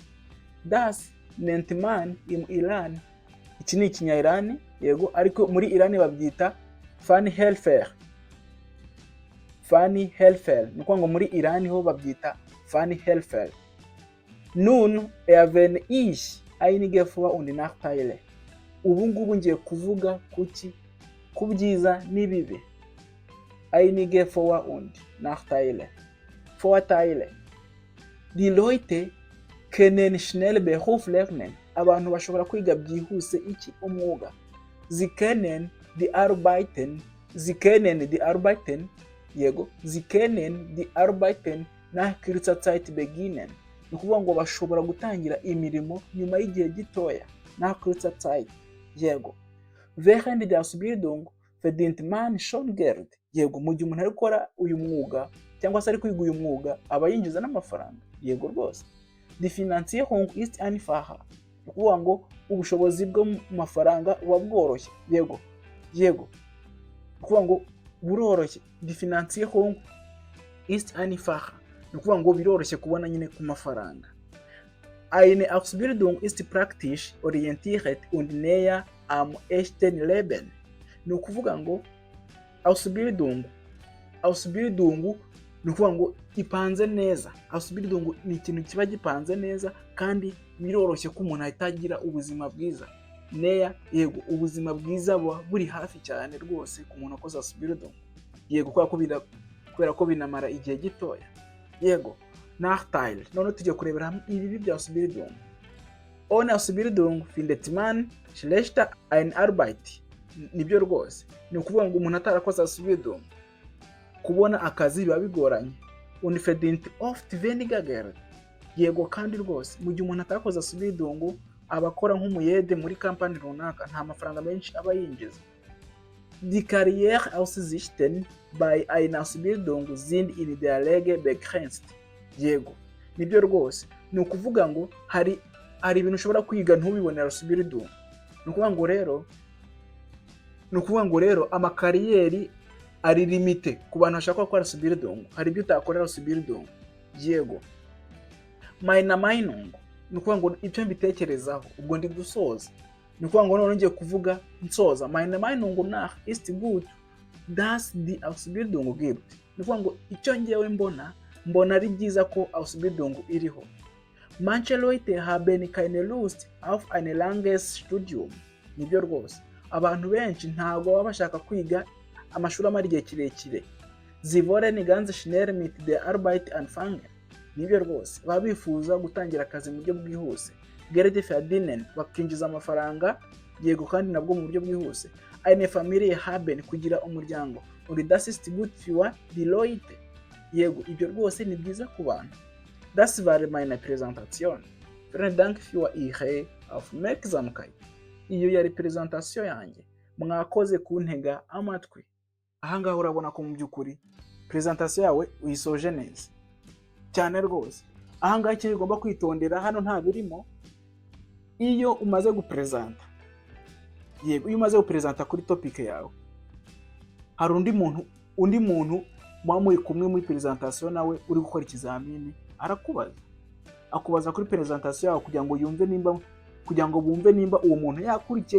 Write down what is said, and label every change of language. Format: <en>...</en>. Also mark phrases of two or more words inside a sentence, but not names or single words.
<de>Das nennt man im Iran,</de> <rw>iki ni Ikinya-Iran, yego ariko muri Iran babyita Fachhelfer. Ni ukuvuga ngo muri Iran ho babyita Fachhelfer.</rw> <de>Nun erwähne ich einige Vor- und Nachteile.</de> <rw>Ubu ngubu ngiye kuvuga kuki ku byiza n'ibibi.</rw> <de>Einige Vor- und Nachteile. Vorteile. Die Leute können schnell Beruf lernen.</de> <rw>Abantu bashobora kwiga byihuse iki umwuga.</rw> <de>Sie können die Arbeiten, yego sie können die Arbeiten nach kurzer Zeit beginnen.</de> <rw>Ni ukuvuga ngo bashobora gutangira imirimo nyuma y'igihe gitoya,</rw> <de>nach kurzer Zeit. Yego während der Ausbildung verdient man schon Geld.</de> <rw>Yego mu gihe umuntu ari gukora uyu mwuga cyangwa se ari kwiga uyu mwuga aba yinjiza n'amafaranga. Yego rwose.</rw> <de>Die Finanzierung ist einfacher.</de> <rw>Ni ukuvuga ngo ubushobozi bwo mu mafaranga buba bworoshye. Yego. Ni ukuvuga ngo buroroshye.</rw> <de>Die Finanzierung ist einfacher.</de> <rw>Ni ukuvuga ngo biroroshye kubona nyine ku mafaranga.</rw> <de>Eine Ausbildung ist praktisch orientiert und näher am echten Leben.</de> <rw>Ni ukuvuga ngo Ausbildung ni ukuvuga ngo ipanze neza. Ausbildung ni ikintu kiba gipanze neza kandi biroroshye ko umuntu ahita agira ubuzima bwiza. Näher, yego, ubuzima bwiza buba buri hafi cyane rwose ku muntu akoze Ausbildung. Yego, kubera ko binamara igihe gitoya. Yego. Nachteil. None tujye kurebera hamwe ibibi bya Ausbildung.</rw> <de>Ohne Ausbildung findet man schlechter eine Arbeit.</de> <rw>Nibyo rwose. Ni ukuvuga ngo umuntu atarakoze Ausbildung kubona akazi biba bigoranye.</rw> <de>Und verdient oft weniger Geld.</de> <rw>Yego, kandi rwose mu gihe umuntu atarakoze Ausbildung abakora nk'umuyede muri kampani runaka nta mafaranga menshi aba yinjiza.</rw> <de>Die Karriereaussichten bei einer Ausbildung sind in der Regel begrenzt.</de> <rw>Yego, nibyo rwose. Ni ukuvuga ngo hari ibintu ushobora kwiga ntubibonera Ausbildung. Ni ukuvuga ngo rero amakariyeri ari limite ku bantu bashaka gukora Ausbildung. Hari ibyo utakorera Ausbildung. Yego.</rw> <de>Meine Meinung.</de> <rw>Ni ukuvuga ngo icyo mbitekerezaho ubwo ndi gusoza. Ni ukuvuga ngo none ngiye kuvuga nsoza.</rw> <de>Meine Meinung nach ist gut, dass die Ausbildung gibt.</de> <rw>Ni ukuvuga ngo icyo ngewe mbona ari byiza ko Ausbildung iriho.</rw> <de>Manche Leute haben keine Lust auf ein langes Studium.</de> <rw>Nibyo rwose. Abantu benshi ntago baba bashaka kwiga amashuri amara igihe kirekire.</rw> <de>Sie wollen ganz schnell mit der Arbeit anfangen.</de> <rw>Nibyo rwose. Baba bifuza gutangira akazi mu buryo bwihuse.</rw> <de>Geld verdienen,</de> <rw>bakinjiza amafaranga. Yego, kandi nabwo mu buryo bwihuse.</rw> <de>Eine Familie haben,</de> <rw>kugira umuryango.</rw> <de>Und das ist gut für die Leute.</de> <rw>Yego, ibyo rwose ni byiza ku bantu.</rw> <de>Das war meine Präsentation. Vielen Dank für Ihre Aufmerksamkeit.</de> <rw>Iyo yari presentation yanjye. Mwakoze kuntega amatwi. Ahangaha urabona ko mu by'ukuri presentation yawe uyisoje neza cyane rwose. Ahangaha icyo ugomba kwitondera hano nta birimo. Iyo umaze gupresenta, yego, iyo umaze gupresenta kuri topic yawe, hari undi muntu muba muri kumwe muri presentation nawe uri gukora ikizamini akubaza kuri presentation yawe kugira ngo bumve nimba uwo muntu yakurikiye.</rw>